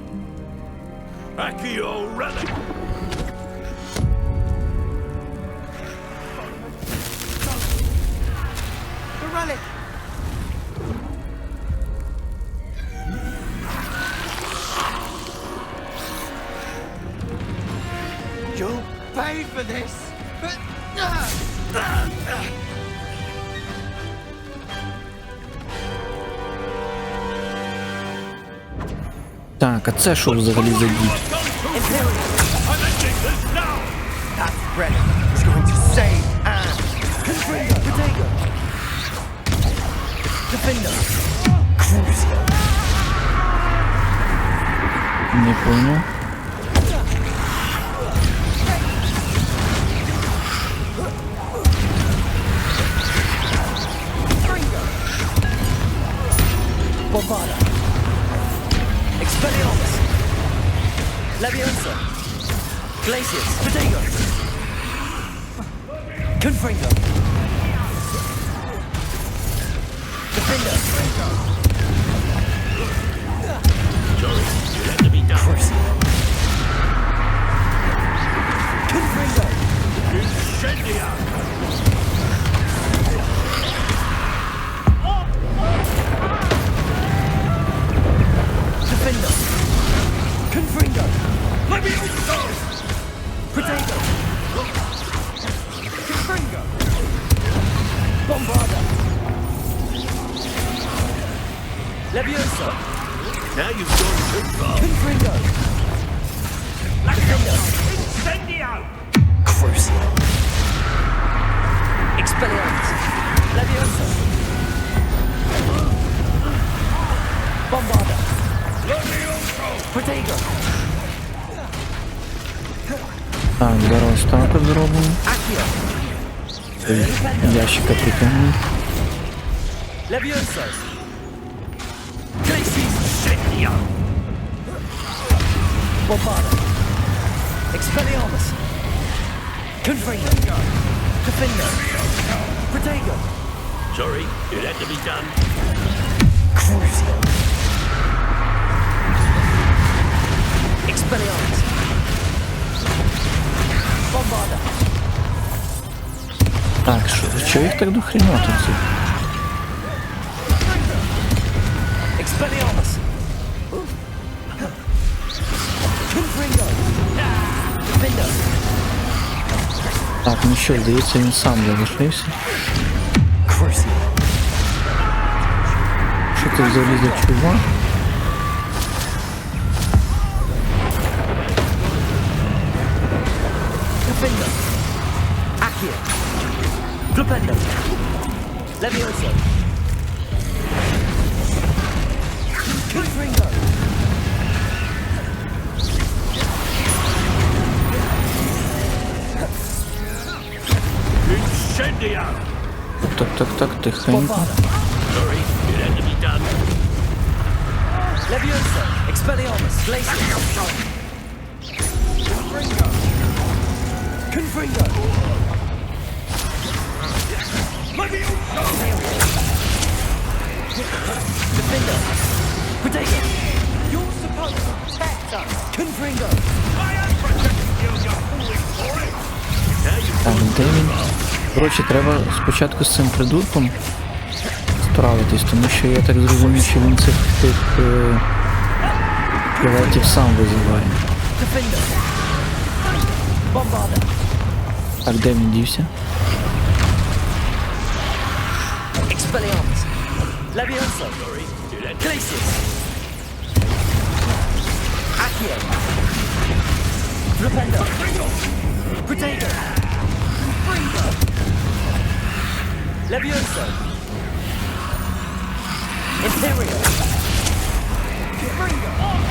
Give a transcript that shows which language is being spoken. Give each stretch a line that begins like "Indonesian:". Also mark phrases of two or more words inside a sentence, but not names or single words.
English: Accio relic! relic! You'll pay for this!
Ukrainian: Так, а це що взагалі за дід?
English: That relic is going to save Anne! Confringo! Potato! Defender! Crucial!
Russian: Не понял.
English: Bombada! Expelliarmus! Leviosa! Glacius! Potato! Confringo! Defender! Sorry, you had to be done. Confringo! Incendia! Defender! Confringo! Leviosa! Potato! Confringo! Bombarda! Leviosa! Now you've gone too far. Confringo! Defender! Incendia! Crucial! Expelliarmus! Leviosa! Bombarda! Potato!
Ukrainian: Так, зараз так от зробимо.
English: Accio!
Ukrainian: Ящика притягнемо.
English: Leviosa! Glacius! Incendia! Bombarda! Expelliarmus! Confringo! Defender! Potato! Sorry, it had to be done. Crucial! Expelliarmus! Bombarda!
Ukrainian: Так, що їх так до хрена тут? цих?
English: Expelliarmus! Confringo! Defender!
Ukrainian: Так, ну що, здається, він сам залишився.
English: Crucial!
Ukrainian: Що це взагалі за чувак?
English: Defender! Accio! Flipendo! Leviosa! Confringo! Incendia!
Ukrainian: Так, тихенько.
English: Sorry, it had to be done. Leviosa! Expelliarmus! Glacius! Confringo! Confringo! Defender! Potato! You're supposed to protect us! Confringo! I am protecting you, you foolish boy! Now you've
Ukrainian: Так, де він? Коротше, треба спочатку з цим придурком справитись, тому що я так зрозумів, що він цих пілотів сам визиває.
English: Defender! Bombarda!
Ukrainian: Так, де він дівся?
English: Expelliarmus! Leviosa! sorry, it had to Glacius! Accio! Flipendo! Potato! Confringo! Leviosa! Imperial! Confringo!